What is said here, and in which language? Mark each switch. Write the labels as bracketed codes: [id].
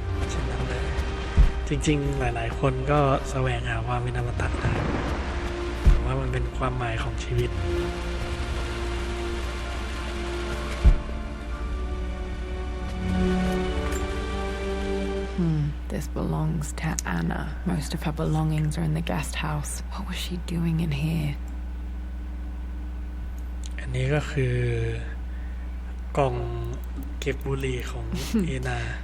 [th] เช่นนั้นเลยจริงๆหลายๆคนก็แสวงหาความเป็นอมตะได้ผมว่ามันเป็นความหมายของชีวิต [en] This belongs to Anna. Most of her belongings are in the guest house. What was she doing in here? [th] อันนี้ก็คือกล่องเก็บบุหรี่ของ เอนา